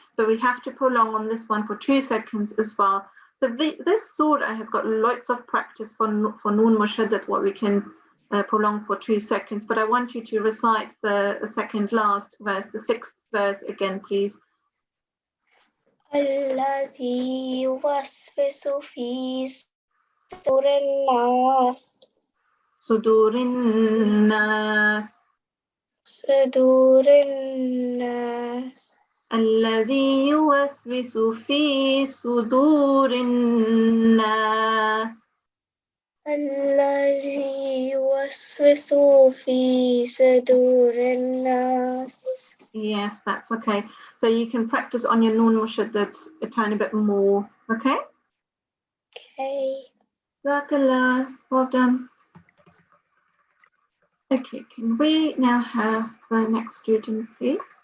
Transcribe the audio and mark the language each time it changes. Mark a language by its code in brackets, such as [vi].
[en] So we have to prolong on this one for 2 seconds as well. So this surah has got lots of practice for nun mushaddad, what we can prolong for 2 seconds. But I want you to recite the second last verse, the 6th verse again, please. [ar] الذي يوسوس في صدور الناس. Sudurin nas. صدور الناس. الذي يوسوس في صدور الناس. الذي يوسوس في صدور الناس. [en] Yes, that's okay. So you can practice on your nun mushaddad a tiny bit more, okay? Okay. Jazakallah, well done. Okay, can we now have the next student, please?